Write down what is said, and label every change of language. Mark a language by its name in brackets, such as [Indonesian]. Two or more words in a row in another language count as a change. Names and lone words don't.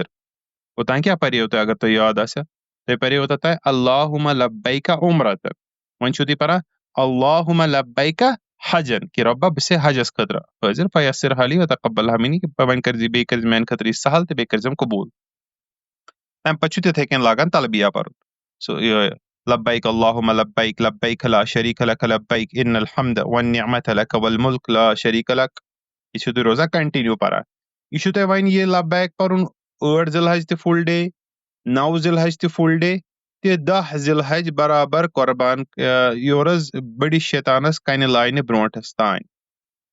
[Kashmiri] اوٚتانۍ کیٛاہ پرییو تۄہہِ اگر تۄہہِ یاد آسہِ تۄہہِ پرییو اوٚتتھ تانۍ [Arabic] اللہُمَ لبیک عمرتن. [Kashmiri] وۄنۍ چھُو تُہۍ پران [Arabic] اللہُمَ لبیک حجن [Kashmiri] کہِ رۄبا بہٕ چھُسے حجس خٲطرٕ حٲضِر [Arabic] فیسرها لی وتقبلها منی [Kashmiri] کہِ وۄنۍ کٔرزِ بیٚیہِ کٔرزِ میانہِ خٲطرٕ یہِ سہل تہٕ بیٚیہِ کٔرزٮ۪م قبوٗل. تمہِ پتہٕ چھُ تِتھٕے کٔنۍ لاگان تلبیہ پرُن. [Arabic] سُہ لبیک اللہُمَ لبیک لبیک لا شریٖک لک لبیک ان الحمد والنعمة لک والملک لا شریٖک لک. [Kashmiri] یہِ چھُو تُہۍ روزان کنٹِنیوٗ پران. یہِ چھُو تۄہہِ وۄنۍ یہِ لبیک پرُن 8 ذی الحج تہِ [English] full day [Kashmiri] 9 ذی الحج تہِ [English] full day [Kashmiri] تہٕ 10 ذی الحج برابر قۄربان یور حظ بٔڑِس شیطانس کنہِ لاینہِ برونٛٹھس تانۍ.